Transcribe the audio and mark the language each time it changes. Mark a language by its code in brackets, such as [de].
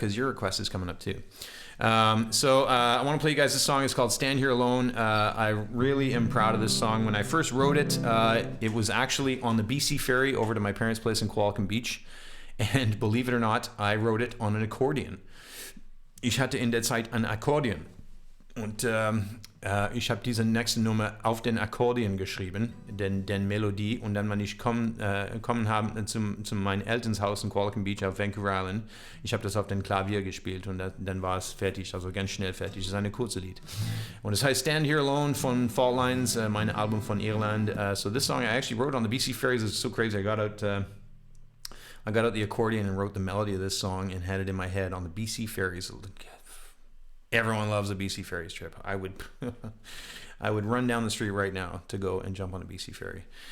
[en] Because your request is coming up too. So I want to play you guys this song. It's called "Stand Here Alone." I really am proud of this song. When I first wrote it, it was actually on the BC ferry over to my parents' place in Qualicum Beach. And believe it or not, I wrote it on an accordion. [de] Ich hatte in der Zeit ein Akkordeon. Und ich habe diese nächste Nummer auf den Akkordeon geschrieben, den Melodie, und dann, wenn ich kommen habe zu meinem Elternshaus in Qualicum Beach auf Vancouver Island, ich habe das auf den Klavier gespielt und dann war es fertig, also ganz schnell fertig. Es ist ein kurzes Lied. Und es heißt "Stand Here Alone" von Fault Lines, mein Album von Irland. [en] So this song I actually wrote on the BC ferries. It's so crazy. I got out the accordion and wrote the melody of this song and had it in my head on the BC ferries. Everyone loves a BC ferries trip. I would run down the street right now to go and jump on a BC ferry.